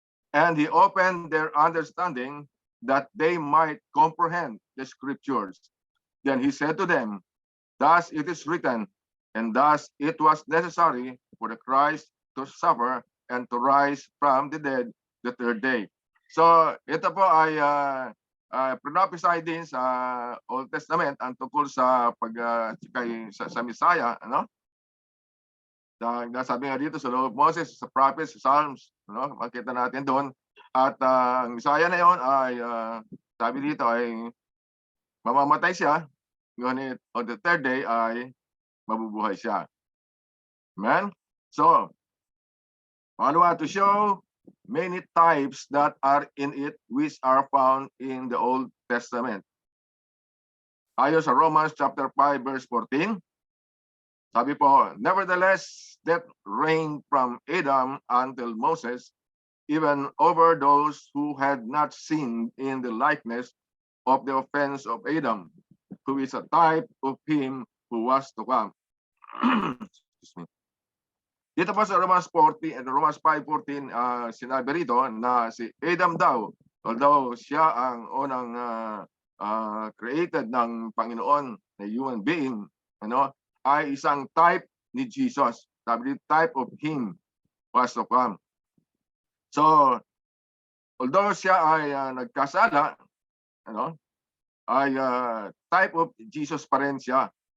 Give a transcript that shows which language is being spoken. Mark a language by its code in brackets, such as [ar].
[en] And he opened their understanding that they might comprehend the scriptures. Then he said to them, "Thus it is written, and thus it was necessary for the Christ to suffer and to rise from the dead the third day." [tl] So ito po ay prophesy din sa Old Testament ang tungkol sa sa Messiah, ano? Sabi nga dito sa Law of Moses, sa prophets, sa Psalms, no? Makita natin doon. At ang Messiah na yon ay sabi dito ay mamamatay siya, ngunit on the third day ay mabubuhay siya. Amen? [en] So, to show many types that are in it which are found in the Old Testament. [tl] Ayon sa Romans chapter 5 verse 14, sabi po, [en] "Nevertheless, death reigned from Adam until Moses, even over those who had not sinned in the likeness of the offense of Adam, who is a type of him who was to come." Excuse me. [tl] Dito po sa Romans 40 and Romans 5:14, sinabi rito na si Adam daw, although siya ang unang created ng Panginoon na human being, ano, ay isang type ni Jesus. Sabi dito, [en] type of him was to come. [tl] So, although siya ay nagkasala, ano, ay type of Jesus pa rin siya.